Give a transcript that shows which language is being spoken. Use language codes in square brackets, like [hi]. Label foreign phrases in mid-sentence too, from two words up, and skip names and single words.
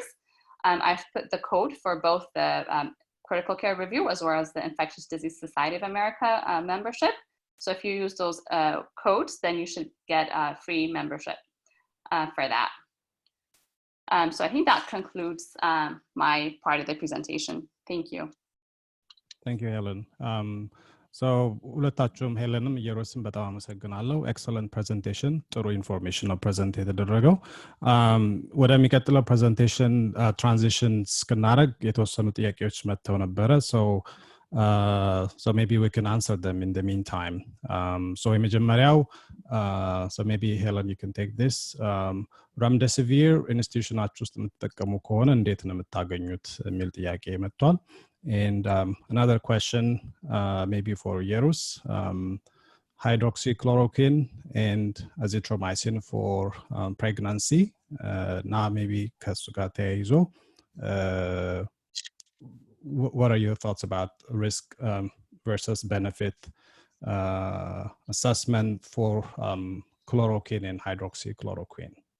[en] I've put the code for both the critical care review as well as the Infectious Disease Society of America membership. So if you use those codes, then you should get a free membership for that. So I think that concludes my part of the presentation. Thank you. Thank you, Helen. [am] ሁለታችሁም ሄለንም ኢየሩስም በጣም አመሰግናለሁ። [en] excellent presentation፣ [am] ጥሩ ኢንፎርሜሽን ነው ፕሬዘንት የተደረገው። ወደሚቀጥለው [en] presentation transition [am] እስክናደርግ የተወሰኑ ጥያቄዎች መጥተው ነበረ። [en] So maybe we can answer them in the meantime. So የመጀመሪያው, so maybe Helen you can take this. Remdesivir [am] ኢንስቲትዩሽናችሁ ውስጥ የምትጠቀሙ ከሆነ እንዴት ነው የምታገኙት የሚል ጥያቄ መጥቷል። [en] And another question, maybe for Yerus, hydroxychloroquine and azithromycin for pregnancy. Now maybe Kasugate, what are your thoughts about risk versus benefit assessment for chloroquine and hydroxychloroquine?